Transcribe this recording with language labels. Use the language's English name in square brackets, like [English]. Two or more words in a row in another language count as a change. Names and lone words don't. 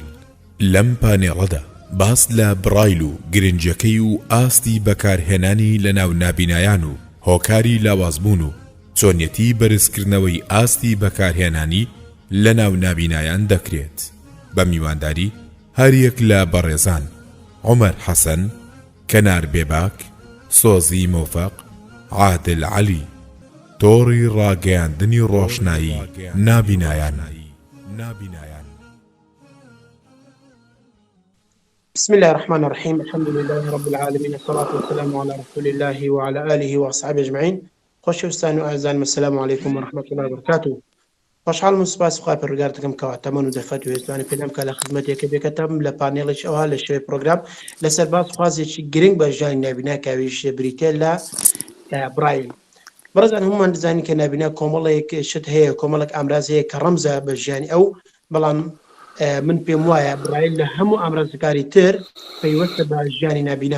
[Central Kurdish] لەم پانێڵەدا باس لە برایل و گرنجەکەی و ئاستی بەکارهێنانی لە ناو نابینایان و هۆکاری لاوازبوون و چۆنیەتی بەرزکردنەوەی ئاستی بەکارهێنانی لە ناو نابینایان دەکرێت بە میوانداری هەریەک لە بەڕێزان عومەر حەسەن، کەنار بێباک، سۆزی مۆفەق، عادل عەلی، تۆڕی ڕاگەیاندنی ڕۆشنایی نابینایان. [Arabic] بسم الله الرحمن الرحيم. الحمد لله رب العالمين، الصلاة والسلام على رسول الله وعلى آله وأصحابه أجمعين. [Central Kurdish] خوشویستان و ئازان، [Arabic] السلام عليكم ورحمة الله وبركاته. [Central Kurdish] خوشحال من سپاس خوا پەروەردگارتەکەم کەواتەمەن و دەفەت و هێزوانی پێنام کە لە خزمەتێکە بێکەتەم لە پانێڵێک ئەوها لە شوێ پرۆگرام لەسەر باس خوازێکی گرنگ بە ژیانی نابینا کاویش بریتێ لە برایل. بەڕێزان هەمومان دەزانین کە نابینا کۆمەڵێک شت هەیە، کۆمەڵێک ئامراز هەیە کە ڕەمزە بە ژیانی ئەو، بەڵام من پێم وایە برایل لە هەموو ئامرازەکاری تر پەیوەستە بە ژیانی نابینا.